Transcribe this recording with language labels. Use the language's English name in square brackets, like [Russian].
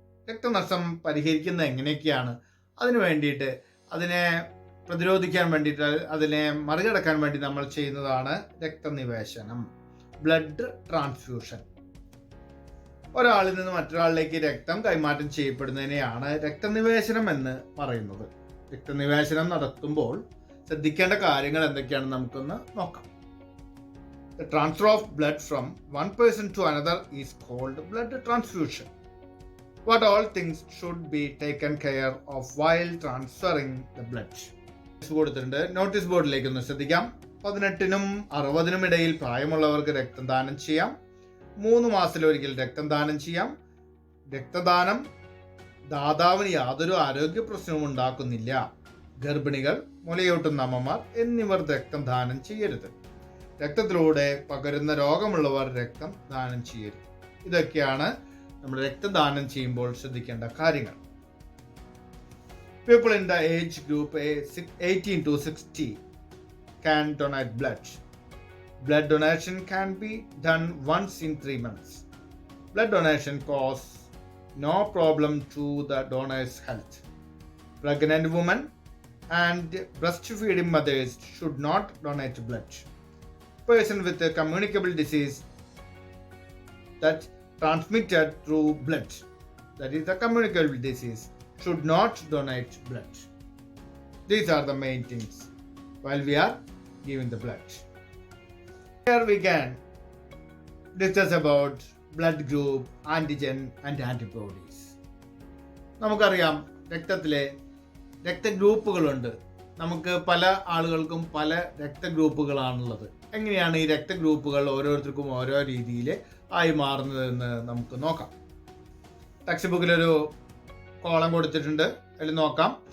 [Malayalam] രക്തനഷ്ടം പരിഹരിക്കുന്നത് എങ്ങനെയൊക്കെയാണ്? അതിനു വേണ്ടിയിട്ട്, അതിനെ പ്രതിരോധിക്കാൻ വേണ്ടിയിട്ട്, അതിനെ മറികടക്കാൻ വേണ്ടി നമ്മൾ ചെയ്യുന്നതാണ് രക്തനിവേശനം, ബ്ലഡ് ട്രാൻസ്ഫ്യൂഷൻ. ഒരാളിൽ നിന്ന് മറ്റൊരാളിലേക്ക് രക്തം കൈമാറ്റം ചെയ്യപ്പെടുന്നതിനെയാണ് രക്തനിവേശനം എന്ന് പറയുന്നത്. രക്തനിവേശനം നടത്തുമ്പോൾ ശ്രദ്ധിക്കേണ്ട കാര്യങ്ങൾ എന്തൊക്കെയാണെന്ന് നമുക്കൊന്ന് നോക്കാം. [English] The transfer of blood from one person to another is called blood transfusion. What all things should be taken care of while transferring the blood? [Malayalam] കൊടുത്തിട്ടുണ്ട്, നോട്ടീസ് ബോർഡിലേക്ക് ഒന്ന് ശ്രദ്ധിക്കാം. 18-നും 60-നും ഇടയിൽ പ്രായമുള്ളവർക്ക് രക്തം ദാനം ചെയ്യാം. 3 മാസത്തിലൊരിക്കൽ രക്തം ദാനം ചെയ്യാം. രക്തദാനം ദാതാവിന് യാതൊരു ആരോഗ്യ പ്രശ്നവും ഉണ്ടാക്കുന്നില്ല. ഗർഭിണികൾ, മുലയൂട്ടുന്ന അമ്മമാർ എന്നിവർ രക്തം ദാനം ചെയ്യരുത്. രക്തത്തിലൂടെ പകരുന്ന രോഗമുള്ളവർ രക്തം ദാനം ചെയ്യരുത്. ഇതൊക്കെയാണ് നമ്മൾ രക്തദാനം ചെയ്യുമ്പോൾ ശ്രദ്ധിക്കേണ്ട കാര്യങ്ങൾ. [English] People in the age group 18 to 60 can donate blood. Blood donation can be done once in 3 months. Blood donation causes no problem to the donor's health. Pregnant women and breastfeeding mothers should not donate blood. Person with a communicable disease that transmitted through blood, that is the communicable disease, should not donate blood. These are the main things while we are giving the blood. Here we can discuss about blood group, antigen and antibodies. [Malayalam] നമുക്കറിയാം, രക്തത്തിലെ രക്തഗ്രൂപ്പുകളുണ്ട്. നമുക്ക് പല ആളുകൾക്കും പല രക്തഗ്രൂപ്പുകളാണുള്ളത്. എങ്ങനെയാണ് ഈ രക്തഗ്രൂപ്പുകൾ ഓരോരുത്തർക്കും ഓരോ രീതിയിൽ ആയി മാറുന്നതെന്ന് നമുക്ക് നോക്കാം. ടെക്സ്റ്റ് ബുക്കിലൊരു കോളം കൊടുത്തിട്ടുണ്ട്, അതിൽ നോക്കാം.